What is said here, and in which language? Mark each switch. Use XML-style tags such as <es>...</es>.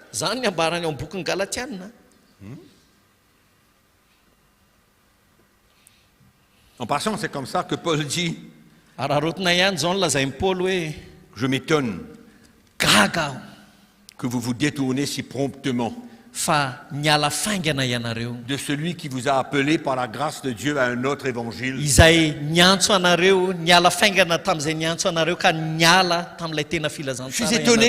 <mg>Zany ny ambarany ao amin'ny bokin'ny Galatianina.</mg> <fr>En passant, c'est comme ça que Paul dit,</fr> <mg>Raha rotona ihany zao nolazain'ny Paoly hoe</mg> <fr>je m'étonne</fr> <mg>gaga aho</mg> <fr>que vous vous détournez si promptement</fr> <mg>fa niala faingana ianareo</mg> <fr>de celui qui vous a appelé par la grâce de Dieu à un autre évangile.</fr> <mg>izay niantso anareo niala faingana tamin'izay niantso anareo ka niala tamin'ilay tena filazantsara</mg> <fr>Je suis étonné.</fr>